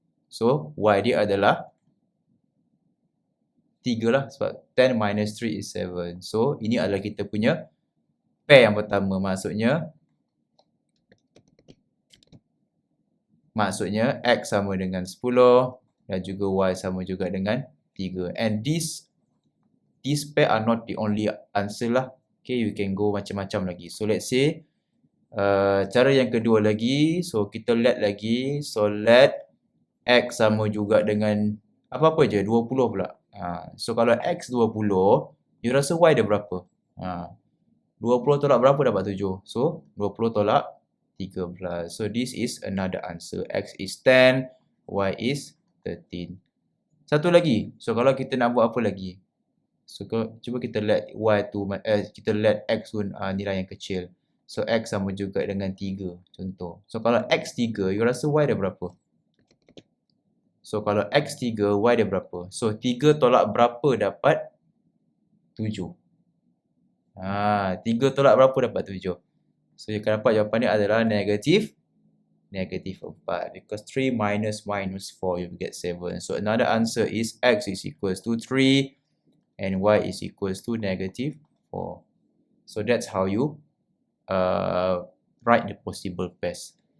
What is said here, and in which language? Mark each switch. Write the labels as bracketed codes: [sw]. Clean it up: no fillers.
[ms] So y dia adalah 3 lah sebab [en] 10 minus 3 is 7. [ms] So ini adalah kita punya pair yang pertama, maksudnya x sama dengan 10 dan juga y sama juga dengan 3. [en] And these pair are not the only answer lah. Okay, you can go [ms] macam-macam lagi. [en] So let's say [ms] cara yang kedua lagi, so kita let lagi. So let x sama juga dengan apa-apa je, 20 pula. So kalau x 20, you rasa y dia berapa? 20 tolak berapa dapat 7? So 20 tolak 13. [en] So this is another answer. X is 10, y is 13. [ms] Satu lagi. So kalau kita nak buat apa lagi? So cuba kita let kita let x tu nilai yang kecil. So x sama juga dengan 3 contoh. So kalau x 3, you rasa y dia berapa? So kalau x 3, y dia berapa? So 3 tolak berapa dapat 7? 3 tolak berapa dapat 7? So you akan dapat jawapan ni adalah negatif 4. [en] Because 3 minus 4, you get 7. So another answer is x is equals to 3 and y is equals to negative 4. So that's how you write the possible pairs.